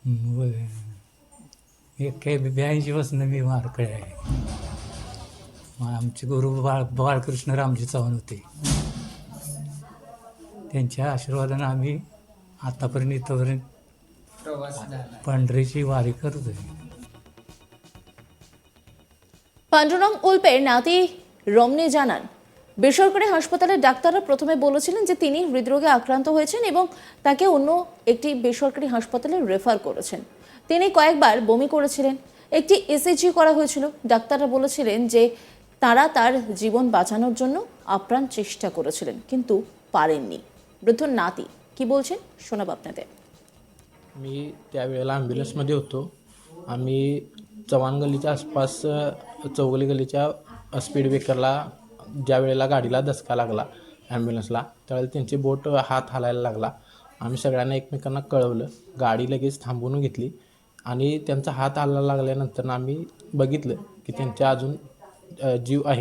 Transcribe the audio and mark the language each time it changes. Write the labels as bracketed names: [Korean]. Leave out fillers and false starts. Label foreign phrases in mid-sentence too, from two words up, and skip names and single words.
[Marathi] 82 पासून मी वारकरी आहे. आमचे गुरु बाळकृष्ण रामजी चव्हाण होते. त्यांच्या आशीर्वादानं आम्ही आतापर्यंत इथपर्यंत पंढरीची वारी करतोय. [Bangla] পান্ডুরং উল্পের নাতি রমনি জানান, বেসরকারি হাসপাতালের ডাক্তাররা প্রথমে বলেছিলেন যে তিনি হৃদরোগে আক্রান্ত হয়েছেন এবং তাকে অন্য একটি বেসরকারি হাসপাতালে রেফার করেছেন। তিনি কয়েকবার বমি করেছিলেন। একটি ইসিজি করা হয়েছিল। ডাক্তাররা বলেছিলেন যে তারা তার জীবন বাঁচানোর জন্য আপ্রাণ চেষ্টা করেছিলেন, কিন্তু পারেননি। বৃদ্ধ নাতি কি বলছেন শোনাব আপনাদের। [Marathi] मी त्यावेळेला ॲम्ब्युलन्समध्ये होतो. आम्ही चव्हाण गल्लीच्या आसपास चौगली गल्लीच्या [English] speed breakerla [Marathi] ज्या वेळेला गाडीला धक्का लागला ॲम्ब्युलन्सला, त्यावेळेला त्यांची बोट हात हालायला लागला. आम्ही सगळ्यांना एकमेकांना कळवलं. गाडी लगेच थांबवून घेतली आणि त्यांचा हात हालायला लागल्यानंतर आम्ही बघितलं की त्यांच्या अजून जीव आहे.